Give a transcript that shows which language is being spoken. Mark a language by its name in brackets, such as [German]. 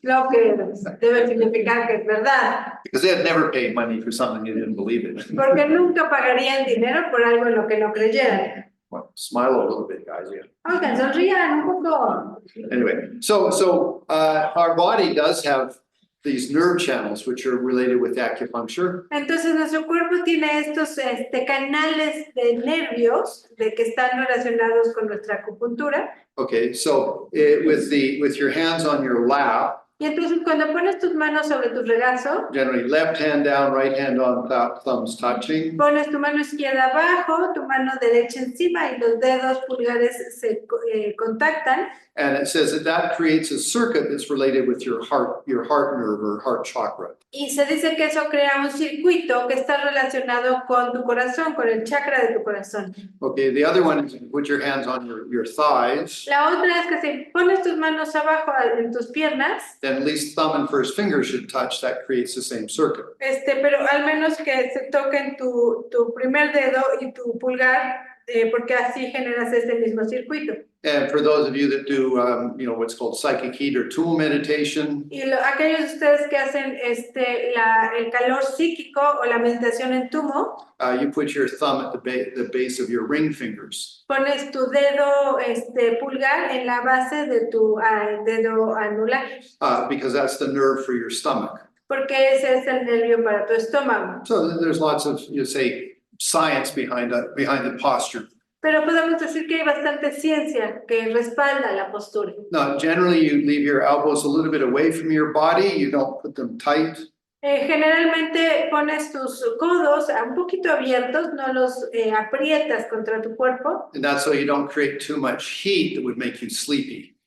[Spanish] Lo que debe significar que es verdad. [English] Because they'd never pay money for something you didn't believe in. [Spanish] Porque nunca pagarían dinero por algo en lo que no creyeran. [English] Well, smile a little bit, guys. Yeah. [Spanish] Oigan, sonrían un poco. [English] Anyway, so our body does have these nerve channels which are related with acupuncture. [Spanish] Entonces nuestro cuerpo tiene estos canales de nervios que están relacionados con nuestra acupuntura. [English] Okay, so with your hands on your lap, [Spanish] Y entonces cuando pones tus manos sobre tu regazo, [English] generally left hand down, right hand on top, thumbs touching. [Spanish] pones tu mano izquierda abajo, tu mano derecha encima y los dedos pulgares se contactan. [English] And it says that creates a circuit that's related with your heart nerve or heart chakra. [Spanish] Y se dice que eso crea un circuito que está relacionado con tu corazón, con el chakra de tu corazón. [English] Okay, the other one is put your hands on your thighs. [Spanish] La otra es que si pones tus manos abajo en tus piernas, [English] Then at least thumb and first finger should touch. That creates the same circuit. [Spanish] pero al menos que se toquen tu primer dedo y tu pulgar, porque así generas este mismo circuito. [English] And for those of you that do, what's called psychic heat or tool meditation, [Spanish] Y aquellos de ustedes que hacen el calor psíquico o la meditación en tumo, [English] you put your thumb at the base of your ring fingers. [Spanish] pones tu dedo pulgar en la base de tu dedo anular, [English] Because that's the nerve for your stomach. [Spanish] porque ese es el nervio para tu estómago. [English] So there's lots of, science behind the posture. [Spanish] Pero podemos decir que hay bastante ciencia que respalda la postura. [English] Now, generally, you leave your elbows a little bit away from your body. You don't put them tight. [Spanish] Generalmente pones tus codos un poquito abiertos, no los aprietas contra tu cuerpo. [English] And that's so you don't create too much heat that would make you sleepy.